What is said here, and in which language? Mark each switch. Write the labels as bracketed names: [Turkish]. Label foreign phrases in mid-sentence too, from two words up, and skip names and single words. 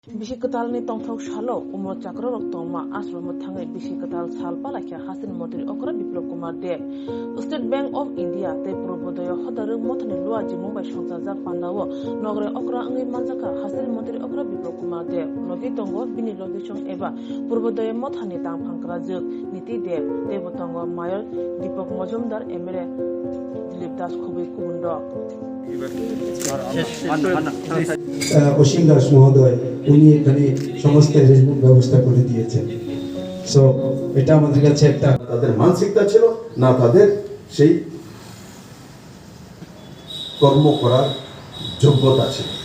[Kok Borok] Bishikatal ni tongthok shalo umro chakra rok tongma asrom thangai bishikatal salpa lakya hasin motri okra biplop kumar de State Bank of India te probodoyo hodaru motni lua ji mumbai songsaja pandawo nogre okra angai manjaka hasin motri okra biplop kumar de logi tongo bini logi chong eba probodoyo mothani tang phangkra juk niti de botongo mayor Deepak Majumdar MLA Dilip Das খুবই কুবুন্ড [Bangla] অসীম দাস মহোদয় উনি এখানে সমস্ত অ্যারেঞ্জমেন্ট ব্যবস্থা করে দিয়েছেন। সো এটা আমাদের কাছে একটা তাদের মানসিকতা ছিল না, তাদের সেই কর্ম করার যোগ্যতা ছিল।